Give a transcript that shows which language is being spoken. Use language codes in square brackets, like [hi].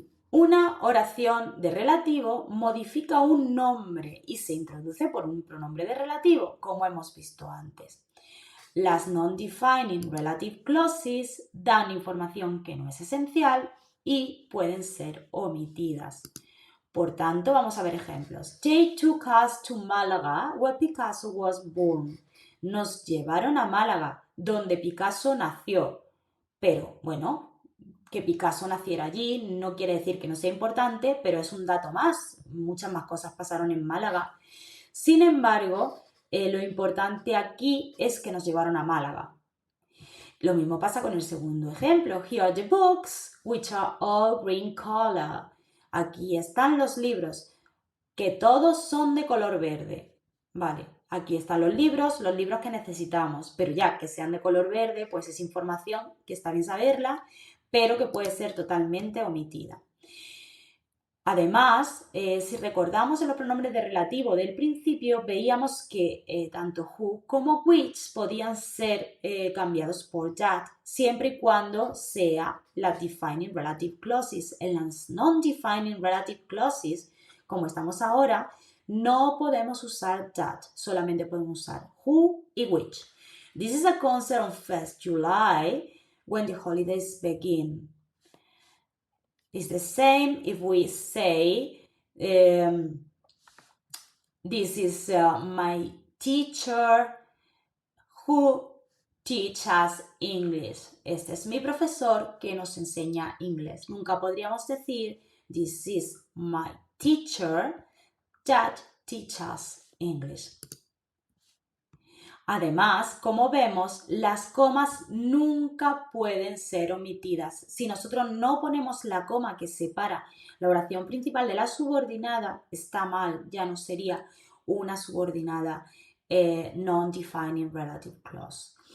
[es] Una oración de relativo modifica un nombre y se introduce por un pronombre de relativo, como hemos visto antes. Las Non-Defining Relative Clauses dan información que no es esencial y pueden ser omitidas. Por tanto, vamos a ver ejemplos. [en] They took us to Málaga, where Picasso was born. [es] Nos llevaron a Málaga, donde Picasso nació. Pero, bueno, que Picasso naciera allí no quiere decir que no sea importante, pero es un dato más. Muchas más cosas pasaron en Málaga. Sin embargo, lo importante aquí es que nos llevaron a Málaga. Lo mismo pasa con el segundo ejemplo. [en] Here are the books, which are all green color. [es] Aquí están los libros, que todos son de color verde. Vale, aquí están los libros que necesitamos, pero ya que sean de color verde, pues es información que está bien saberla, pero que puede ser totalmente omitida. Además, si recordamos en los pronombres de relativo del principio, veíamos que tanto who como which podían ser cambiados por that, siempre y cuando sea la defining relative clauses. En las non-defining relative clauses, como estamos ahora, no podemos usar that, solamente podemos usar who y which. [en] This is a concert on 1st July when the holidays begin. It's the same if we say, this is my teacher who teaches us English. [es] Este es mi profesor que nos enseña inglés. Nunca podríamos decir, [en] this is my teacher that teaches English. [es] Además, como vemos, las comas nunca pueden ser omitidas. Si nosotros no ponemos la coma que separa la oración principal de la subordinada, está mal, ya no sería una subordinada non-defining relative clause.